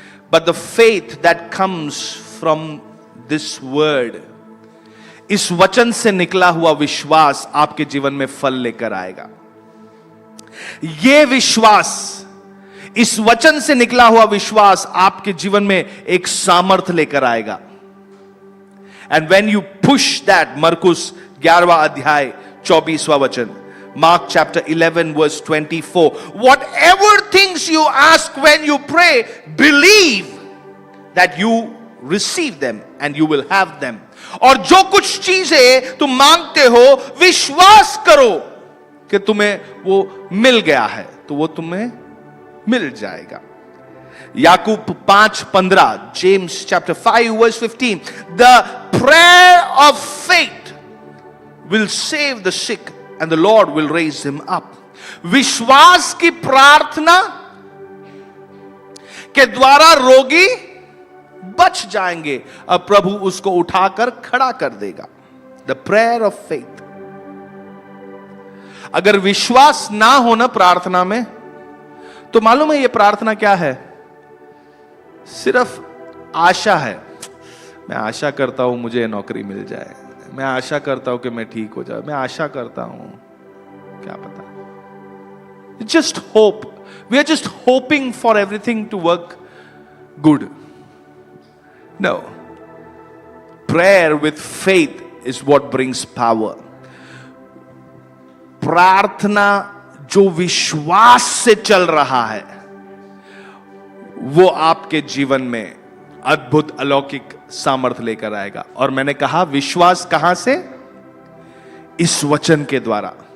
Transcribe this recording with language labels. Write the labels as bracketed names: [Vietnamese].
[English] But the faith that comes from this word, [Hindi] इस वचन से निकला हुआ विश्वास आपके जीवन में फल लेकर आएगा। यह विश्वास, इस वचन से निकला हुआ विश्वास आपके जीवन में एक सामर्थ्य लेकर आएगा। [English] And when you push that, [Hindi] मरकुस 11वां अध्याय 24वां वचन, [English] Mark chapter 11 verse 24, whatever things you ask when you pray, believe that you receive them and you will have them. [Hindi] और जो कुछ चीजें तुम मांगते हो, विश्वास करो कि तुम्हें वो मिल गया है, तो वो तुम्हें मिल जाएगा। [English] याकूब 5:15, James chapter 5 verse 15, the prayer of faith will save the sick and the Lord will raise him up. [Hindi] विश्वास की प्रार्थना के द्वारा रोगी बच जाएंगे, अब प्रभु उसको उठाकर खड़ा कर देगा। [English] The prayer of faith. [Hindi] अगर विश्वास ना हो ना प्रार्थना में, तो मालूम है ये प्रार्थना क्या है? सिर्फ आशा है। मैं आशा करता हूं मुझे नौकरी मिल जाए, मैं आशा करता हूं कि मैं ठीक हो जाऊं, मैं आशा करता हूं, क्या पता। [English] Just hope, we are just hoping for everything to work good. No, prayer with faith is what brings power. [Hindi] प्रार्थना जो विश्वास से चल रहा है वो आपके जीवन में अद्भुत अलौकिक सामर्थ्य लेकर आएगा। और मैंने कहा विश्वास कहां से? इस वचन के द्वारा।